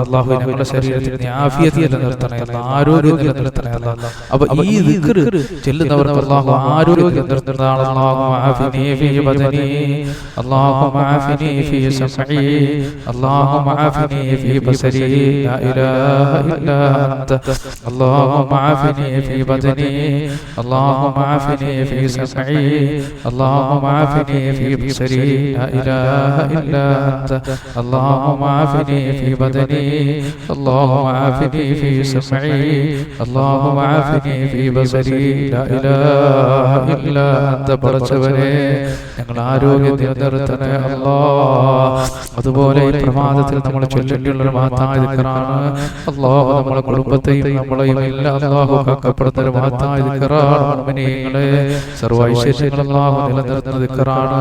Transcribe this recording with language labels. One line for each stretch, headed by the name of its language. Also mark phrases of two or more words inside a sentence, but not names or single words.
Malayalam: അല്ലാഹു ഞങ്ങളുടെ ശരീരത്തിന് ആഫിയത്ത് നിലനിർത്തണേ അല്ലാഹ്, ആരോഗ്യം നിലനിർത്തണേ അല്ലാഹ്. അപ്പൊ ഈ ദിക്ർ ചൊല്ലുന്നവർക്ക് അല്ലാഹു ആരോഗ്യം നിലനിർത്തുന്നതാണ്.
Arabic: اللهم عافني في بدني اللهم عافني في سمعي اللهم عافني في بصري. لا إله إلا أنت اللهم عافني في بدني، اللهم عافني في سمعي، اللهم عافني في بصري. لا إله إلا أنت اللهم عافني في بدني، اللهم عافني في سمعي، اللهم عافني في بصري. لا إله إلا أنت
Malayalam: പടച്ചവനേ ഞങ്ങൾ ആരോഗ്യം നിലനിർത്തണേ അല്ലാഹ്. അതുപോലെ ഈ പ്രമാദത്തിൽ നമ്മൾ ചൊല്ലേണ്ടിയുള്ള ഒരു മഹത്തായ ദിക്റാണ്. അല്ലാഹു നമ്മുടെ കുടുംബത്തെയും നമ്മളെയും എല്ലാം അല്ലാഹു കാക്കപ്പെടുന്ന ഒരു മഹത്തായ ദിക്റാണ്. മുഅ്മിനീങ്ങളെ സർവ്വ ഐശ്വര്യങ്ങളും അല്ലാഹു നിലനിർത്തുന്ന ദിക്റാണ്.